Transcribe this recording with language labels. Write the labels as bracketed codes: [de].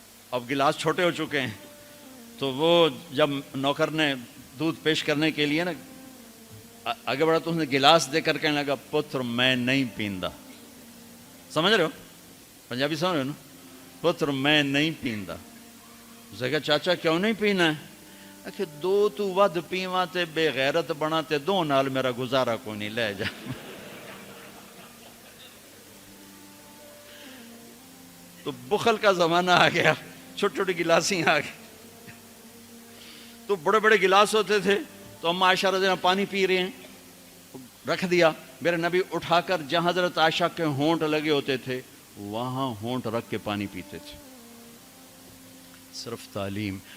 [ur] اب گلاس چھوٹے ہو چکے ہیں، تو وہ جب نوکر نے دودھ پیش کرنے کے لیے نا آگے بڑھا تو اس نے گلاس دے کر کہنے لگا [pa] پتر میں نہیں پیندا. [ur] سمجھ رہے ہو پنجابی سمجھ رہے ہو نا؟ [pa] پتر میں نہیں پیندا. [ur] اسے کہا چاچا کیوں نہیں پینا ہے؟ [pa] کہ دو تو ود پیواں تے بے غیرت بنا تے دو نال میرا گزارا کوئی نہیں، لے جا. [ur] تو بخل کا زمانہ آ گیا، چھوٹی چھوٹی گلاسیں آ گئی. تو بڑے بڑے گلاس ہوتے تھے، تو اما عائشہ رضی اللہ عنہا پانی پی رہے ہیں، رکھ دیا. میرے نبی اٹھا کر جہاں حضرت عائشہ کے ہونٹ لگے ہوتے تھے وہاں ہونٹ رکھ کے پانی پیتے تھے. صرف تعلیم.